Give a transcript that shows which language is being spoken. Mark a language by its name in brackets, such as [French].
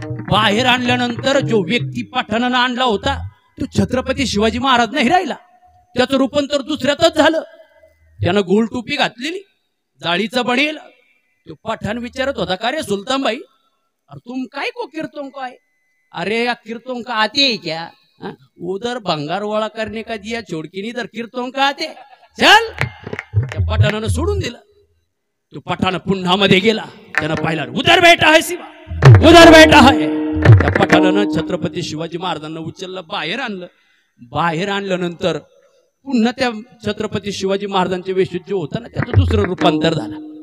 [Marathi] बाहेर आणल्यानंतर जो व्यक्ती पठाणानं आणला होता तो छत्रपती शिवाजी महाराज नाही राहिला. त्याचं रूपांतर दुसऱ्यातच झालं. त्यानं गोल टोपी घातलेली जाळीचं बनेल. तो पठाण विचारत होता का रे सुलतानबाई [Hindi] अरे तुम काय को कीर्तन को [Marathi] आहे. [Hindi] अरे या कीर्तन का आते है क्या. उधर भंगार वाळा करने का दिया छोड़की इधर कीर्तन का आते. [Marathi] चल त्या पठाणानं सोडून दिलं. तो पठाण पुन्हा मध्ये गेला. त्यानं पाहिला [Hindi] उधर बेटा है शिवा, उधर बेटा है. [Marathi] त्या पठाणानं छत्रपती शिवाजी महाराजांना उचललं बाहेर आणलं. बाहेर आणल्यानंतर पुन्हा त्या छत्रपती शिवाजी महाराजांच्या वेशीत जो होता ना त्याचं दुसरं रूपांतर झालं.